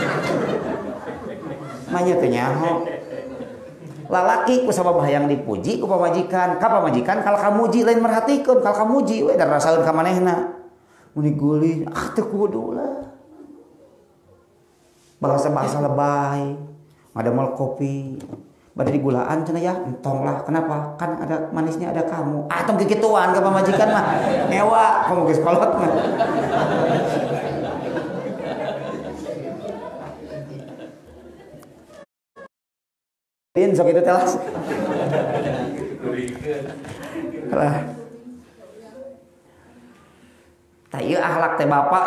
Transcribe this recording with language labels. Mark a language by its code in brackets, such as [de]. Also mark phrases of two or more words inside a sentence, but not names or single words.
[su] manya teh nyaho lalaki kusabab hayang dipuji ku pamajikan ka pamajikan kalka muji lain merhatikeun kalka muji we dan rasaeun ka manehna mun digulih teu kudu lah bahasa-bahasa lebay ngadamel kopi badai digulaan cenah ya entong lah [id] kenapa kan ada manisnya ada kamu [su] tong kikituan ka pamajikan mah ngewa kamu geus kolot mah din sok itu telas lah tah ieu akhlak teh bapak